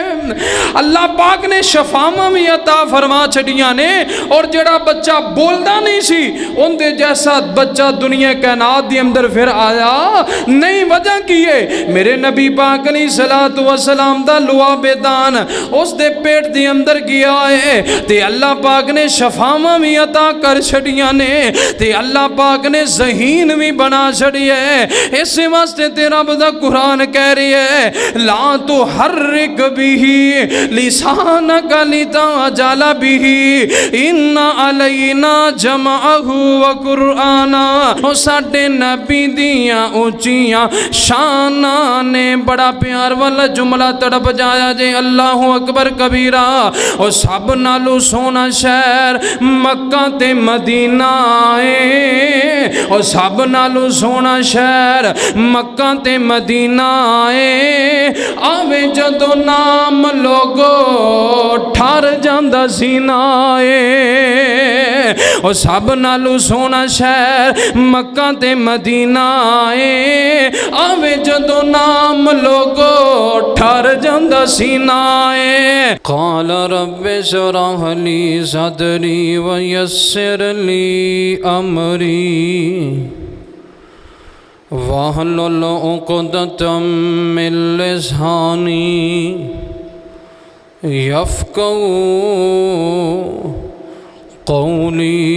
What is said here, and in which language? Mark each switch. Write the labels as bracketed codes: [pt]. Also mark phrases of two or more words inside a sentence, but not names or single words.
[pa] اللہ پاک نے شفاواں بھی عطا فرما چھڑیاں نے, اور جڑا بچہ بولدا نہیں سی ان دے جیسا بچہ دنیا کائنات دی اندر پھر آیا نہیں. وجہ کی ہے میرے نبی پاک علیہ السلام دا لعاب دان اس دے پیٹ دی اندر گیا ہے تے اللہ پاک نے شفاواں بھی عطا کر چھڑیاں نے تے اللہ پاک نے ذہین بھی بنا چھڑی ہے. اس واسطے تے رب دا قرآن کہہ رہی ہے [ar] لا تحرک بھی لسانک لتعجل بھی ان علینا جمعہ و قرآنا. [pa] او ساڈے نبی دیاں اونچیاں شاناں نے بڑا پیار والا جملہ تڑپ جایا جے [ar] اللہ اکبر کبیرہ. [pa] او سب نالو سونا شہر مکہ تے مدینہ ہے, او سب نالو سونا شہر مکہ تے مدینہ ہے. آوے جدو نام لوگو ٹھار جاندہ سینہ ہے. او سب نالو سونا شہر مکہ تے مدینہ ہے. آوے جدو نام لوگو ٹھار جاندہ سینہ ہے. [ar] قال رب اشرح لی صدری ویسر لی امری واحلل عقدۃ من لسانی یفقہوا قولی.